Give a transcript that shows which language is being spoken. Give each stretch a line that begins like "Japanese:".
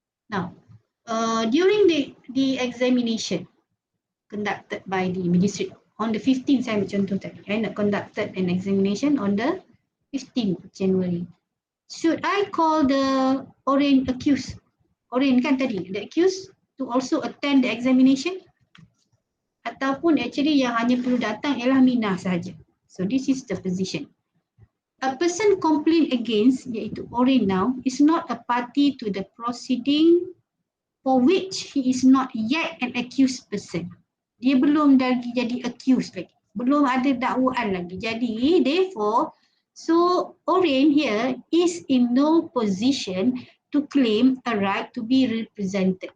English: Now, during the examination conducted by the magistrate on the 15th,
Malay: saya ambil contoh tadi,
English: conducted an examination on the 15th January. Should I call the Oren accused? Oren
Malay: kan tadi,
English: the accused to also attend the examination?
Malay: Ataupun actually yang hanya perlu datang ialah Mina sahaja.
English: So this is the position. A person complained against, iaitu Oren now, is not a party to the proceeding for which he is not yet an accused person.
Malay: Dia belum lagi jadi accused lagi. Belum ada dakwaan lagi. Jadi,
English: therefore, so Oren here is in no position to claim a right to be represented.